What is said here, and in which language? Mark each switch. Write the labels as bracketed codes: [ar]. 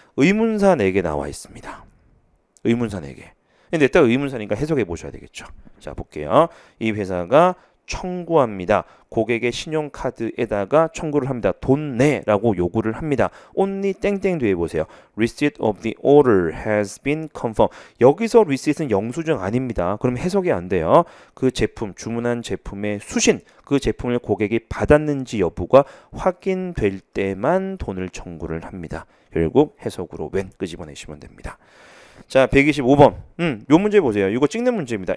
[ko] 의문사 4개 나와 있습니다. 의문사 4개. 근데 일단 의문사니까 해석해 보셔야 되겠죠. 자, 볼게요. 이 회사가 청구합니다. 고객의 신용카드에다가 청구를 합니다. 돈 내라고 요구를 합니다. only 땡땡 뒤에 보세요. [en] receipt of the order has been confirmed. [ko] 여기서 receipt은 영수증 아닙니다. 그럼 해석이 안 돼요. 그 제품, 주문한 제품의 수신, 그 제품을 고객이 받았는지 여부가 확인될 때만 돈을 청구를 합니다. 결국 해석으로 when 끄집어내시면 됩니다. 자, 125번. 요 문제 보세요. 이거 찍는 문제입니다.